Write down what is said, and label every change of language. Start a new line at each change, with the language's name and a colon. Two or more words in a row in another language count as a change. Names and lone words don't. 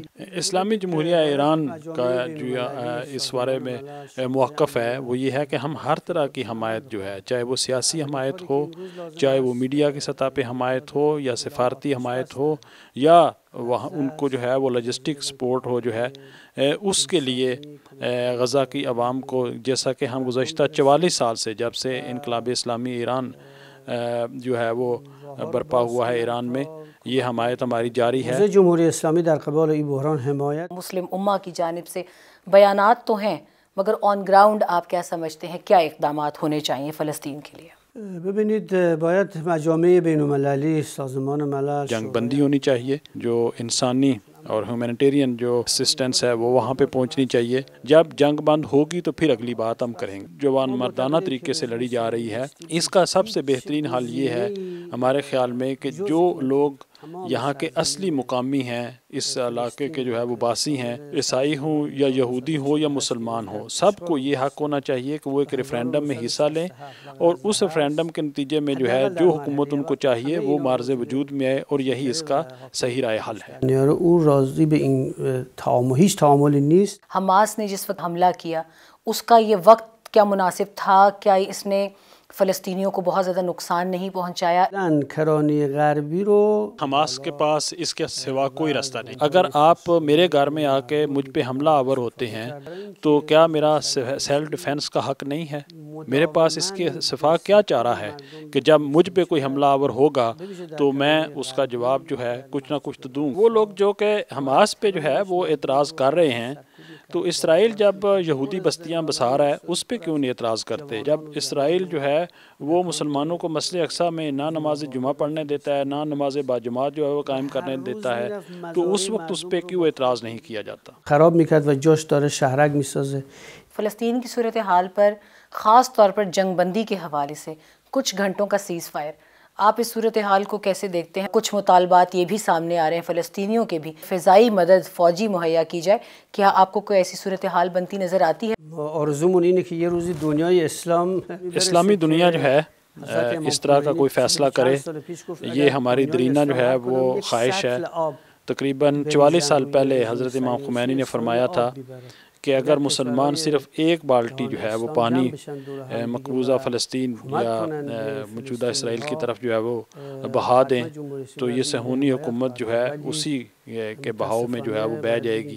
Urdu: اسلامی جمہوریہ ایران کا جو اس بارے میں موقف ہے وہ یہ ہے کہ ہم ہر طرح کی حمایت جو ہے، چاہے وہ سیاسی حمایت ہو، چاہے وہ میڈیا کی سطح پہ حمایت ہو یا سفارتی حمایت ہو، یا وہاں ان کو جو ہے وہ
English: logistic support
Urdu: ہو جو ہے، اس کے لیے غزہ کی عوام کو، جیسا کہ ہم گزشتہ 44 سال سے جب سے انقلاب اسلامی ایران جو ہے وہ برپا ہوا ہے ایران میں، یہ حمایت ہماری جاری ہے۔
Persian: جمہوریہ اسلامی در قبال این بحران حمایت
Urdu: مسلم امہ کی جانب سے بیانات تو ہیں، مگر
English: on ground
Urdu: آپ کیا سمجھتے ہیں کیا اقدامات ہونے چاہیے فلسطین کے لیے؟
Persian: ببینید باید مجامع بین المللی، سازمان ملل،
Urdu: جنگ بندی ہونی چاہیے، جو انسانی اور ہیومینیٹیرین جو اسسٹنس ہے وہ وہاں پہ پہنچنی چاہیے۔ جب جنگ بند ہوگی تو پھر اگلی بات ہم کریں گے۔ جوان مردانہ طریقے سے لڑی جا رہی ہے، اس کا سب سے بہترین حل یہ ہے ہمارے خیال میں کہ جو لوگ یہاں کے اصلی مقامی ہیں، اس علاقے کے جو ہے وہ باسی ہیں، عیسائی ہوں یا یہودی ہو یا مسلمان ہو، سب کو یہ حق ہونا چاہیے کہ وہ ایک ریفرینڈم میں حصہ لیں، اور اس ریفرینڈم کے نتیجے میں جو ہے جو حکومت ان کو چاہیے وہ معرض وجود میں آئے، اور یہی اس کا صحیح رائے حل ہے۔
Persian: او راضی به این هیچ تعاملی نیست۔
Urdu: حماس نے جس وقت حملہ کیا اس کا یہ وقت کیا مناسب تھا؟ کیا اس نے فلسطینیوں کو بہت زیادہ نقصان نہیں پہنچایا؟
Persian: کرانی غربی رو
Urdu: حماس کے پاس اس کے سوا کوئی راستہ نہیں۔ اگر آپ میرے گھر میں آ کے مجھ پہ حملہ آور ہوتے ہیں تو کیا میرا
English: self defence
Urdu: کا حق نہیں ہے؟ میرے پاس اس کے سوا کیا چارہ ہے کہ جب مجھ پہ کوئی حملہ آور ہوگا تو میں اس کا جواب جو ہے کچھ نہ کچھ تو دوں۔ وہ لوگ جو کہ حماس پہ جو ہے وہ اعتراض کر رہے ہیں، تو اسرائیل جب یہودی بستیاں بسا رہا ہے اس پہ کیوں نہیں اعتراض کرتے؟ جب اسرائیل جو ہے وہ مسلمانوں کو مسجد اقصی میں نہ نماز جمعہ پڑھنے دیتا ہے، نہ نماز باجماعت جو ہے وہ قائم کرنے دیتا ہے، تو اس وقت اس پہ کیوں اعتراض نہیں کیا جاتا؟
Persian: خراب میکرد و جاش داره شهرک میسازه۔
Urdu: فلسطین کی صورتحال پر خاص طور پر جنگ بندی کے حوالے سے کچھ گھنٹوں کا
English: ceasefire,
Urdu: آپ اس صورتحال کو کیسے دیکھتے ہیں؟ کچھ مطالبات یہ بھی سامنے آ رہے ہیں فلسطینیوں کے بھی، فضائی مدد فوجی مہیا کی جائے، کیا آپ کو کوئی ایسی صورتحال بنتی نظر آتی ہے؟
Persian: آرزومون اینه که یه روزی دنیای
Urdu: اسلامی دنیا جو ہے اس طرح کا کوئی فیصلہ کرے، یہ ہماری درینہ جو ہے وہ خواہش ہے۔ تقریباً 44 سال پہلے حضرت امام خمینی نے فرمایا تھا کہ اگر مسلمان صرف ایک بالٹی جو ہے وہ پانی مقبوضہ فلسطین یا موجودہ اسرائیل کی طرف جو ہے وہ بہا دیں تو یہ صہیونی حکومت جو ہے اسی کے بہاؤ میں جو ہے وہ بہہ جائے گی۔